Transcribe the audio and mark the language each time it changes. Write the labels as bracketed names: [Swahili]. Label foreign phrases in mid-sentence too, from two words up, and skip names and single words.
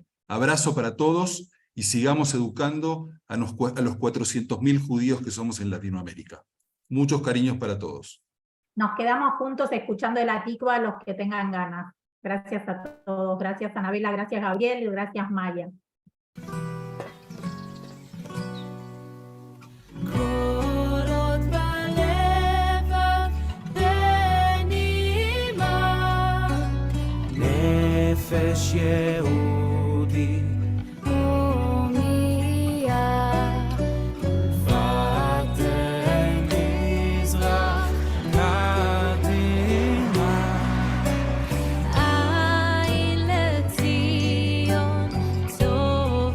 [Spanish] Abrazo para todos y sigamos educando a los 400.000 judíos que somos en Latinoamérica. Muchos cariños para todos. Nos quedamos juntos escuchando el Atikva a los que tengan ganas. Gracias a todos. Gracias, Anabela. Gracias, Gabriel. Y gracias, Maya. [Hebrew] נפש יהודי הומייה ותן מזרח קדימה עין לציון